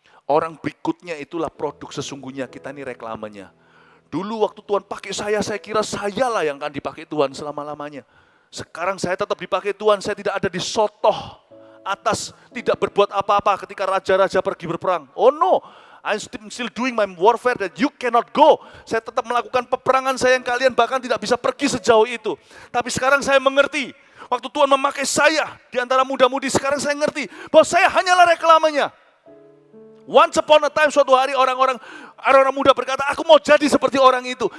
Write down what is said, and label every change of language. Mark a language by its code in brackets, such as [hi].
[id] Orang berikutnya itulah produk sesungguhnya, kita ini reklamenya. Dulu waktu Tuhan pakai saya kira sayalah yang akan dipakai Tuhan selama-lamanya. Sekarang saya tetap dipakai Tuhan, saya tidak ada di sotoh atas, tidak berbuat apa-apa ketika raja-raja pergi berperang. [en] Oh no, I'm still doing my warfare that you cannot go. [id] Saya tetap melakukan peperangan saya yang kalian bahkan tidak bisa pergi sejauh itu. Tapi sekarang saya mengerti, waktu Tuhan memakai saya di antara muda-mudi, sekarang saya ngerti bahwa saya hanyalah reklamanya. [en] Once upon a time, [id] suatu hari orang-orang muda berkata, aku mau jadi seperti orang itu.